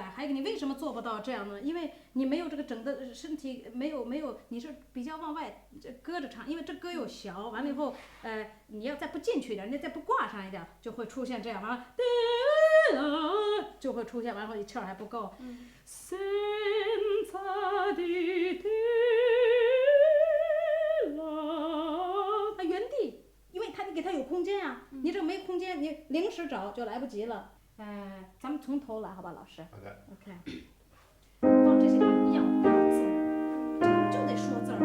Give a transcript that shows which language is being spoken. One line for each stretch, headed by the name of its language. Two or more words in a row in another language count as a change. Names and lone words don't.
Chinese: 还有一个你为什么做不到这样呢？因为你没有这个整个身体没有，你是比较往外搁着唱，因为这歌又小，完了以后你要再不进去一点，你再不挂上一点，就会出现这样，完了就会出现，完了后气儿还不够。
Italian: senza di te
Chinese: 它原地，因为你给它有空间啊，你这没空间，你临时找就来不及了。咱们从头来，好吧，老师。OK。放这些地方要字，就得说字儿。